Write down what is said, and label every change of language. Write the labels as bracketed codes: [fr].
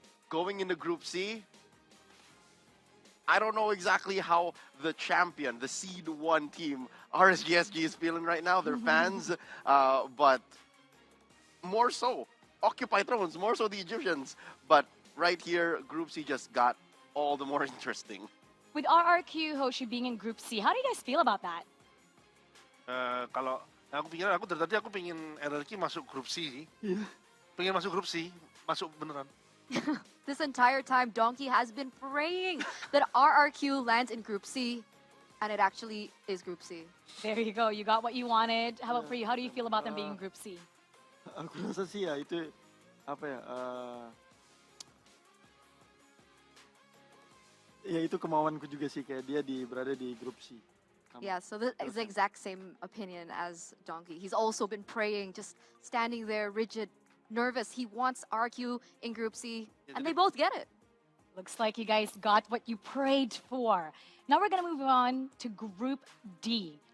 [en] Going into Group C, I don't know exactly how the champion, the seed 1 team, RSGSG, is feeling right now, their fans, but more so, Occupy Thrones, more so the Egyptians. But right here, Group C just got all the more interesting. With RRQ Hoshi being in Group C, how do you guys feel about that? [id] Kalau aku dari tadi aku pingin RRQ masuk grup C sih. Iya. Pengen masuk grup C, masuk beneran. [en] This entire time, Donkey has been praying that RRQ lands in Group C, and it actually is Group C. There you go. You got what you wanted. How about for you? How do you feel about them being in Group C? [id] Aku rasa sih ya itu apa ya? Ya itu kemauanku juga sih, kayak dia berada di grup C. [en] Yeah, so this is the exact same opinion as Donkey. He's also been praying, just standing there, rigid, nervous. He wants RQ in Group C, and they both get it. Looks like you guys got what you prayed for. Now we're going to move on to Group D.